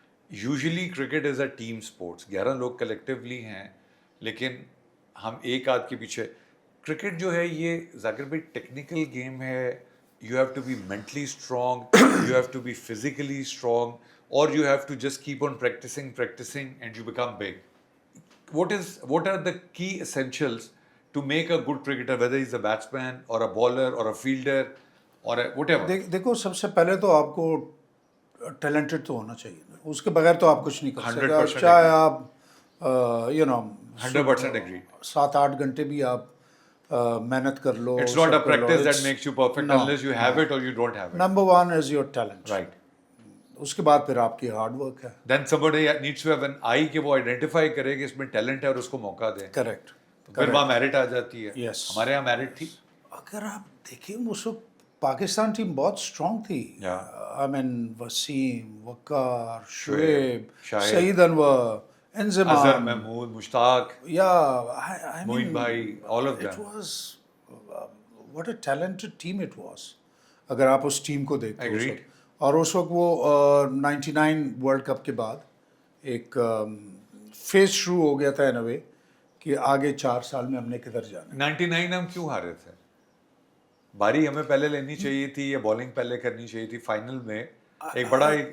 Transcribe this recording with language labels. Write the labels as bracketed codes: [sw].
[en] Usually cricket is a team sports. [ur] 11 لوگ collectively ہیں لیکن ہم ایک آدھ کے پیچھے. کرکٹ جو ہے یہ ذاکر بھائی ٹیکنیکل گیم ہے. [en] You have to be mentally strong, you have to be physically strong, اور you have to just keep on practicing and you become big. What are the key essentials to make a good cricketer, whether he's a batsman or a bowler or a fielder or a whatever? [ur] دیکھو سب سے پہلے تو آپ کو talented تو ہونا چاہیے. اس کے بغیر تو آپ کچھ نہیں کر سکتے. 100% چاہے آپ [en] 100% agree. [ur] 7-8 گھنٹے بھی آپ محنت کر لو. [en] It's not a practice that makes you perfect unless you have it or you don't have it. [ur] Number 1 [en] is your talent. Right. [ur] اس کے بعد پھر آپ کی ہارڈ ورک ہے. [en] Then somebody needs to have an eye [ur] کہ وہ identify کرے کہ اس میں ٹیلنٹ ہے اور اس کو موقع دے. [en] Correct. [ur] پھر وہاں میرٹ آ جاتی ہے. [en] Yes. [ur] ہمارے یہاں میرٹ تھی. اگر آپ دیکھیں اس وقت پاکستان ٹیم بہت اسٹرانگ تھی. آئی مین وسیم, وقار, شعیب, سعید انور, انضمام, اظہر محمود, مشتاق, موین [en] بھائی, all of them. It was what a talented team it was. [ur] اگر آپ اس ٹیم کو دیکھتے ہو. اور اس وقت وہ 99 ورلڈ کپ کے بعد ایک فیز شروع ہو گیا تھا ان اے وے کہ آگے 4 سال میں ہم نے کدھر جانا. 99 ہم کیوں ہارے تھے؟ باری ہمیں پہلے لینی چاہیے تھی یا بالنگ پہلے کرنی چاہیے تھی؟ فائنل میں ایک بڑا